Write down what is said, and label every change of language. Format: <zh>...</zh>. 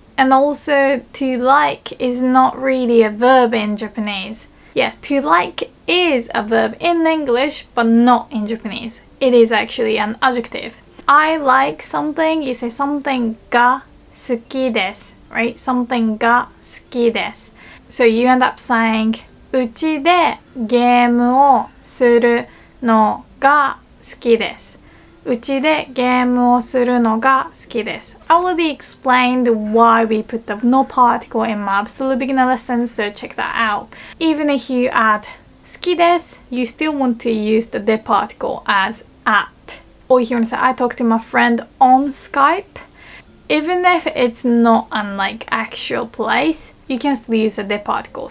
<en>And also, to like is not really a verb in Japanese. Yes, to like is a verb in English, but not in Japanese. It is actually an adjective. I like something, you say something ga suki desu, right? Something ga suki desu.</en> <ja>So you end up saying うちでゲームをするのが好きです。うちでゲームをするのが好きです。</ja> <en>I already explained why we put the no particle in my absolute beginner lesson, so check that out. Even if you add 好きです, you still want to use the de particle as at. Or if you want to say, I talked to my friend on Skype. Even if it's not an like actual place, you can still use a de particle.</en>